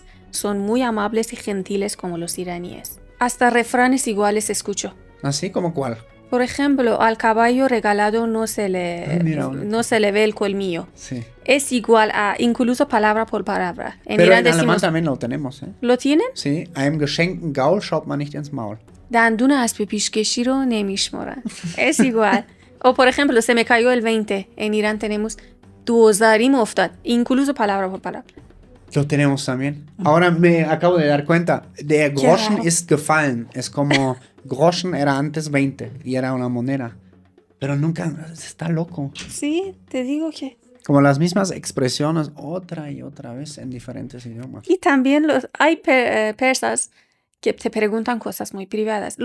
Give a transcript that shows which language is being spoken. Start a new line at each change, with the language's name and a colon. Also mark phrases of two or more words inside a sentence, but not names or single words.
Spanish: Son muy amables y gentiles como los iraníes. Hasta refranes iguales escucho. ¿Así? ¿Como cuál? Por ejemplo, al caballo regalado no se le ve el colmillo. Sí. Es igual a incluso palabra por palabra. Pero Irán en alemán también lo tenemos, ¿eh? ¿Lo tienen? Sí.
German: Einem geschenkten Gaul schaut man nicht ins Maul.
Persian: دندون اسب پیشکشی رو نمیشمارن.
Spanish: Es igual. O por ejemplo, se me cayó el 20. En Irán tenemos
Persian: دوزاری افتاد.
Spanish: Incluso palabra por palabra. Lo tenemos también. Ahora me acabo de dar cuenta.
German: Der Groschen ist gefallen.
Spanish: Es como Groschen era antes 20 y era una moneda. Pero nunca, está loco. Sí, te digo que... Como las mismas expresiones otra y otra vez en diferentes idiomas. Y también hay persas que te preguntan cosas muy privadas.